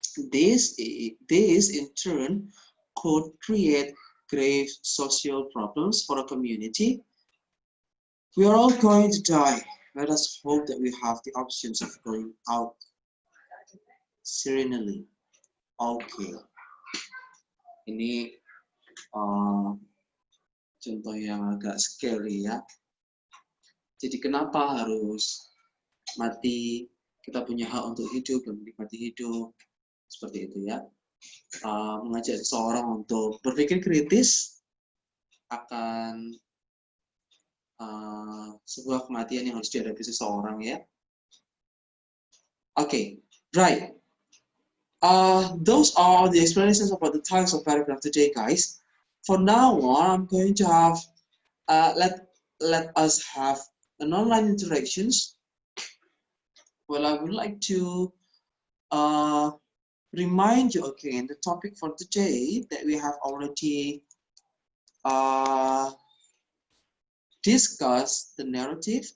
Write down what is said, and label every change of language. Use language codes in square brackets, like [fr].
[en] This in turn could create grave social problems for a community. We are all going to die. Let us hope that we have the options of going out serenely. Okay. [id] Ini contoh yang agak scary ya. Jadi kenapa harus mati? Kita punya hak untuk hidup dan menikmati hidup. Seperti itu ya. Mengajak seseorang untuk berpikir kritis akan sebuah kematian yang harus dihadapi seseorang ya. [en] Okay, right. Those are the explanations about the types of paragraph today, guys. For now on, I'm going to have let us have an online interactions. Well, I would like to remind you again the topic for today that we have already discussed the narrative.